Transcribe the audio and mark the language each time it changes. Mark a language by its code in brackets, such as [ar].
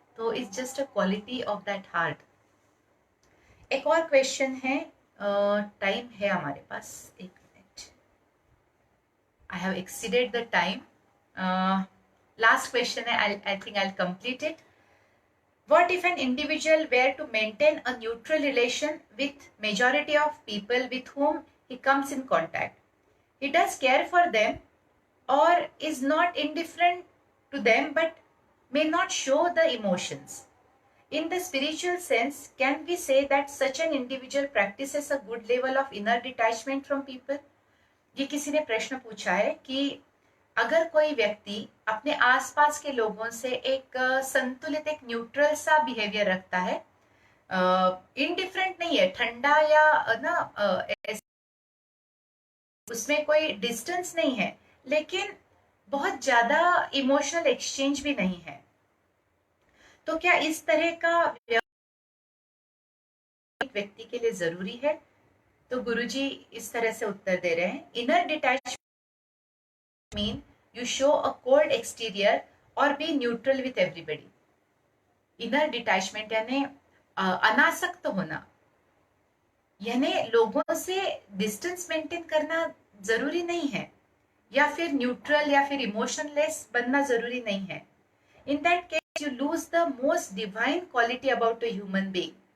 [en] तो it's just a quality of that heart. [hi] एक और क्वेश्चन है, टाइम है हमारे पास, एक minute, [en] I have exceeded the time. Last question है, I think I complete it. What if an individual were to maintain a neutral relation with majority of people with whom he comes in contact? He does care for them or is not indifferent to them but may not show the emotions. In the spiritual sense, can we say that such an individual practices a good level of inner detachment from people? [hi] ये किसी ने प्रश्न पूछा है कि अगर कोई व्यक्ति अपने आसपास के लोगों से एक संतुलित, एक न्यूट्रल सा बिहेवियर रखता है, इनडिफरेंट नहीं है, ठंडा या ना उसमें कोई डिस्टेंस नहीं है, लेकिन बहुत ज्यादा इमोशनल एक्सचेंज भी नहीं है, तो क्या इस तरह का व्यक्ति के लिए जरूरी है? तो गुरुजी इस तरह से उत्तर दे रहे हैं. [en] Inner detachment mean you show a cold exterior or be neutral with everybody. [hi] Inner detachment यानी अनासक्त होना, यानी लोगों से डिस्टेंस मेंटेन करना जरूरी नहीं है, या फिर न्यूट्रल या फिर इमोशनलेस बनना जरूरी नहीं है. [en] In that case you lose the most divine quality about a human being.